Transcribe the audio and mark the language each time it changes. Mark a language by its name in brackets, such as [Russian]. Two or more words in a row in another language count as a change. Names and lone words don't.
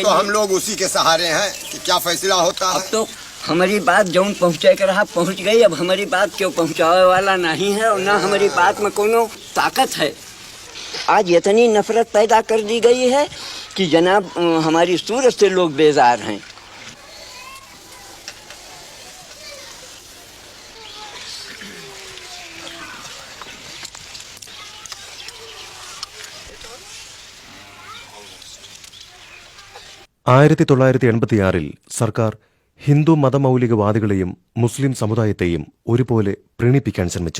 [Hindi] तो हम लोग उसी के सहारे हैं कि क्या फैसला होता है। अब तो हमारी बात जौन पहुँचे कर रहा पहुँच गई, अब हमारी बात क्यों पहुँचावे वाला नहीं है और ना हमारी बात में कोनो ताकत है। आज इतनी नफरत पैदा कर दी गई है कि जनाब हमारी सूरत से लोग बेजार हैं। [Malayalam] ആയിരത്തി 1986 സർക്കാർ ഹിന്ദു മതമൗലികവാദികളെയും മുസ്ലിം സമുദായത്തെയും ഒരുപോലെ പ്രീണിപ്പിക്കാൻ ശ്രമിച്ചു.